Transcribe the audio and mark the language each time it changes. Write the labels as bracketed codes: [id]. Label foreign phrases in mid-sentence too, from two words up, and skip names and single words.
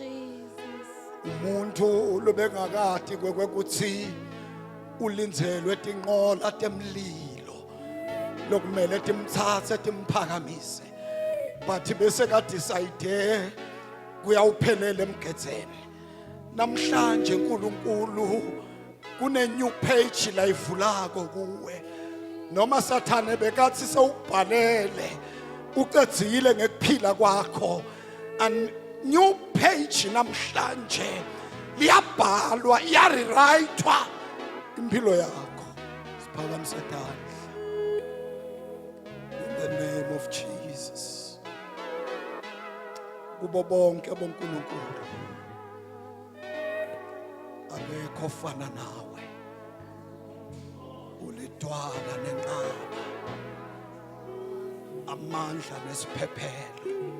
[ss] umuntu lobengakade kwekuthi ulinzelwe tinqola temlilo lokumele timthathe timphakamise but bese ka decide kuyawuphelela emgedzeni namhlanje uNkulunkulu kune [en] new page [ss] la ivulako kuwe noma sathane bekathi sewubhalele uqedzile ngekuphila kwakho and [en] new page [ss] namhlanje liyabhalwa iyarewritwa impilo yakho siphakamise tandla [en] in the name of Jesus [ss] kubo bonke boNkulunkulu akekho ofana nawe ulidwala nenqaba amandla nesiphephelo